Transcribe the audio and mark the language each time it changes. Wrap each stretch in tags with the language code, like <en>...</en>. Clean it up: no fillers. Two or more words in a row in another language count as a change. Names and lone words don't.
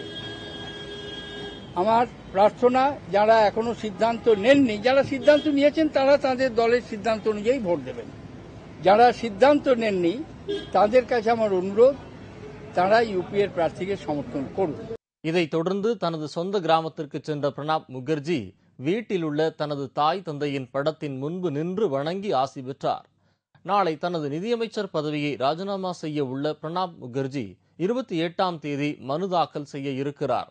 <bn>আমার প্রার্থনা, যারা এখনো সিদ্ধান্ত নেননি, যারা সিদ্ধান্ত নিয়েছেন তারা তাদের দলের সিদ্ধান্ত অনুযায়ী ভোট দেবেন। যারা সিদ্ধান্ত নেননি তাদের কাছে আমার অনুরোধ, তারা ইউপিএর প্রার্থীকে সমর্থন করুন।</bn> <ta>இதைத் தொடர்ந்து தனது சொந்த கிராமத்திற்கு சென்ற பிரணாப் முகர்ஜி வீட்டில் உள்ள தனது தாய் தந்தையின் படத்தின் முன்பு நின்று வணங்கி ஆசி பெற்றார். நாளை தனது நிதியமைச்சர் பதவியை ராஜினாமா செய்ய உள்ள பிரணாப் முகர்ஜி 28ஆம் தேதி மனு தாக்கல் செய்ய இருக்கிறார்.</ta>